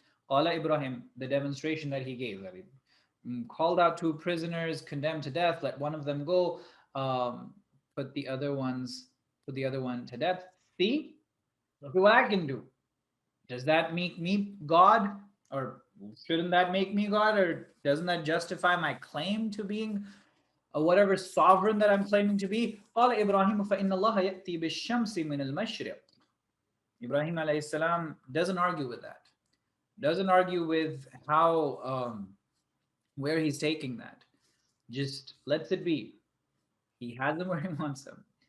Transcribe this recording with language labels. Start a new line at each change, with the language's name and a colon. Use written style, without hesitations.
Arabic: قال
English: Ibrahim, the demonstration that he gave. That he called out two prisoners condemned to death, let one of them go, put the other one to death. See, look at what I can do. Does that make me God? Or shouldn't that make me God? Or doesn't that justify my claim to being whatever sovereign that I'm claiming to be?
Arabic: قال إبراهيم فإن الله يأتي بالشمس من المشرق.
English: Ibrahim alayhi salam doesn't argue with that. Doesn't argue with how where he's taking that. Just lets it be. He has them where he wants them.